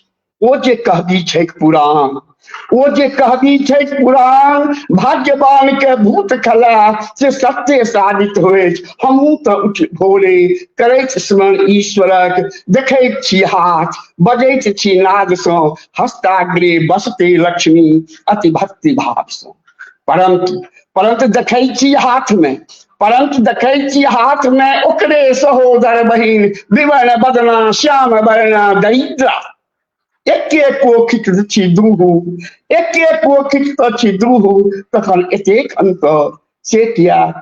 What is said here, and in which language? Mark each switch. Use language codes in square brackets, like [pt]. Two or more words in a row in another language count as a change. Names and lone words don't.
[mai] ओ जे कहबी पुराण भाग्यवान के भूत खला से सत्य साबित होय। हमहू तो उठ भोरे करैत स्मरण ईश्वरक, देखैत छी हाथ बजैत छी नाद सो, [sa] हस्ताग्रे बसते लक्ष्मी [mai] अति भक्ति भाव सो। परंतु देखै छी हाथ में ओकरे सहोदर बहिन, विवर्ण बदना श्याम वर्णा दरिद्रा, एके पोखित छी द्रुहु, तखन एतेक अंतर से किया।